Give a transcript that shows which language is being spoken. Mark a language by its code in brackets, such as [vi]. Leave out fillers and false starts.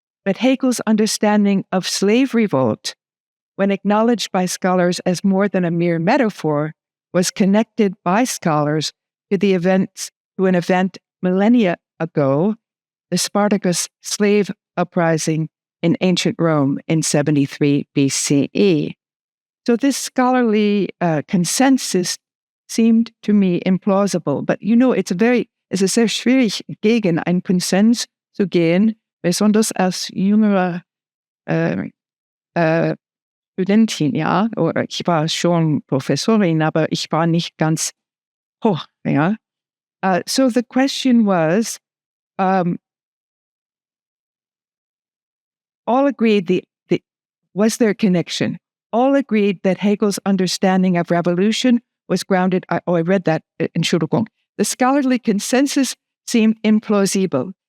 [en] But Hegel's understanding of slave revolt, when acknowledged by scholars as more than a mere metaphor, was connected by scholars to an event millennia ago, the Spartacus slave uprising in ancient Rome in 73 BCE. So this scholarly consensus seemed to me implausible. [de] But es ist sehr schwierig, gegen einen Konsens zu gehen, besonders als jüngere Studentin, ja, oder ich war schon Professorin, aber ich war nicht ganz hoch, ja. [en] So the question was, all agreed was there a connection? All agreed that Hegel's understanding of revolution was grounded. I read that in Entschuldigung. The scholarly consensus seemed implausible.